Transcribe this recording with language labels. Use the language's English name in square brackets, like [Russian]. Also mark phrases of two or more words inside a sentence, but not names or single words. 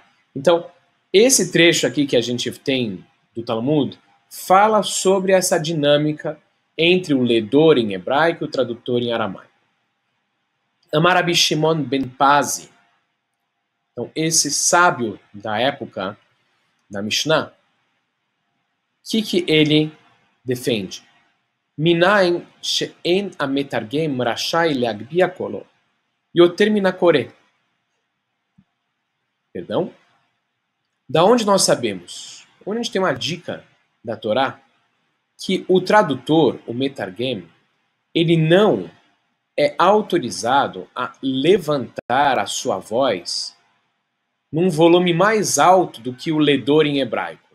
[Portuguese] Então, esse trecho aqui que a gente tem do Talmud fala sobre essa dinâmica entre o ledor em hebraico e o tradutor em aramaico. Amar Rabi Shimon ben Pazi, então esse sábio da época da Mishnah, o que ele defende? [Hebrew] מניין שאין המתרגם רשאי להגביה קולו יותר מן הקורא. [Portuguese] Perdão? Da onde nós sabemos? Onde a gente tem uma dica da Torá que o tradutor, o metargem, ele não é autorizado a levantar a sua voz num volume mais alto do que o ledor em hebraico.